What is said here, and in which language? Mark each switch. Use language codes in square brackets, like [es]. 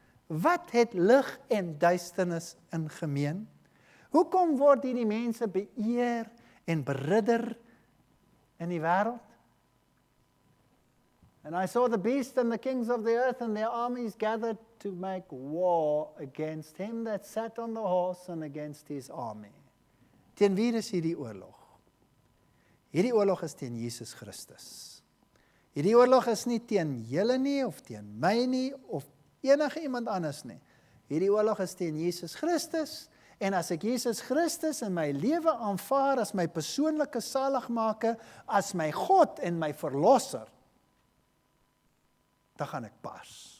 [af] Wat het lig en duisternis in gemeen? Hoekom word hierdie mense beëer en beridder in die wêreld? [en] And I saw the beast and the kings of the earth and their armies gathered to make war against him that sat on the horse and against his army. [af] Teen wie is hierdie oorlog? Hierdie oorlog is teen Jesus Christus. Hierdie oorlog is nie teen julle nie, of teen my nie, of enige iemand anders nie. Hierdie oorlog is teen Jesus Christus, en as ek Jesus Christus in my lewe aanvaar as my persoonlike saligmaker, as my God en my verlosser, dan gaan ek pas.